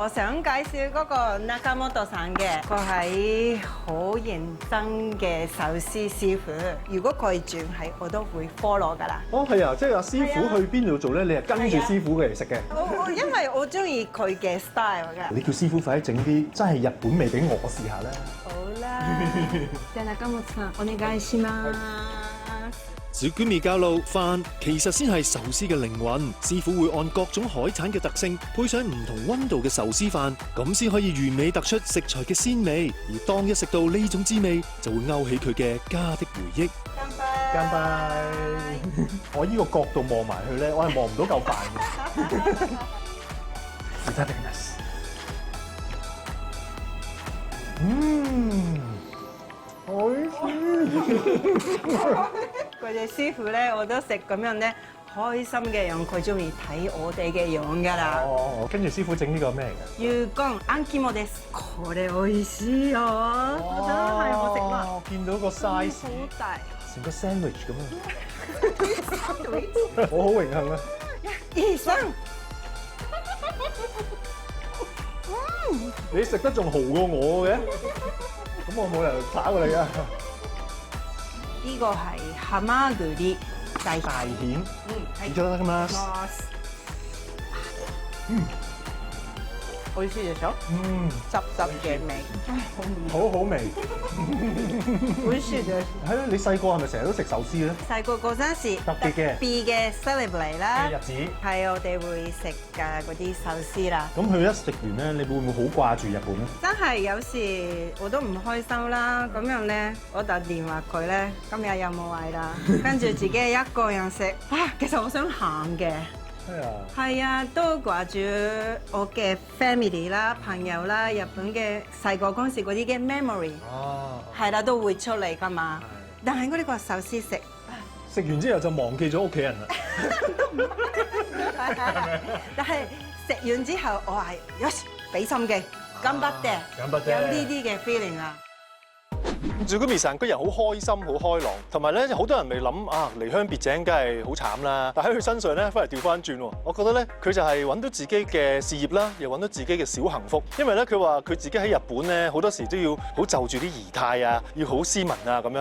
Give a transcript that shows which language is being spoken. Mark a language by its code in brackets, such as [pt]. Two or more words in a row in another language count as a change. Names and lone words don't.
[yue] 我想介紹嗰個 Nakamoto さん嘅，佢係好認真嘅壽司師傅。如果佢轉係，我都會 follow 㗎啦。哦，係啊，即係阿師傅去邊度做咧？你係跟住師傅嘅嚟食嘅。我因為我中意佢嘅 style 㗎。你叫師傅快啲整啲真係日本味俾我試下啦。 [ja] 好啦，じゃあ中本さんお願いします。 [yue] Tsukumi 教路飯其實先係壽司嘅靈魂，師傅會按各種海產嘅特性，配上唔同溫度嘅壽司飯，咁先可以完美突出食材嘅鮮味。而當一食到呢種滋味，就會勾起佢嘅家的回憶。乾杯！我依個角度望埋去咧，我係望唔到嚿飯嘅。 [ja] いただきます。 [yue] 好佢哋師傅咧，我都食咁樣咧，開心嘅樣，佢中意睇我哋嘅樣㗎啦。哦，跟住師傅整呢個咩嚟嘅？ [ja] 魚乾あん肝です。これ美味しいよ。 [yue] 真係好食啦，我見到個 size 好大。成個 sandwich 咁啊！我好榮幸啊！醫生，你食得仲豪過我嘅，咁我冇理由打過你啊！呢個係ハマグリ大大蜆，係 [ja] いただきます。美味しいでしょ？ [yue] 汁汁嘅味，好好味。 [ja] 美味しいです。 [yue] 係咯，你細個係咪成日都食壽司咧？細個嗰陣時特別嘅 celebrate 啦嘅日子，係我哋會食㗎嗰啲壽司啦。咁佢一食完咧，你會唔會好掛住日本咧？真係有時我都唔開心啦，咁樣咧，我打電話佢咧，今日有冇位啦？跟住自己一個人食，啊，其實我想喊嘅。係啊，係啊，都掛住我嘅 family 啦、朋友啦、日本嘅細個嗰陣時嗰啲嘅 memory，哦，係啦，都會出嚟㗎嘛。但係我呢個壽司食，食完之後就忘記咗屋企人啦。但係食完之後，我係よし俾心機，頑張って， [ja] 頑張って [yue] 有呢啲嘅 feeling 啊。 Tsukumi個人好開心、好開朗，同埋咧好多人咪諗啊離鄉別井梗係好慘啦，但喺佢身上咧反而調翻轉喎。我覺得咧佢就係揾到自己嘅事業啦，又揾到自己嘅小幸福。因為咧佢話佢自己喺日本咧好多時都要好就住啲儀態啊，要好斯文啊咁樣。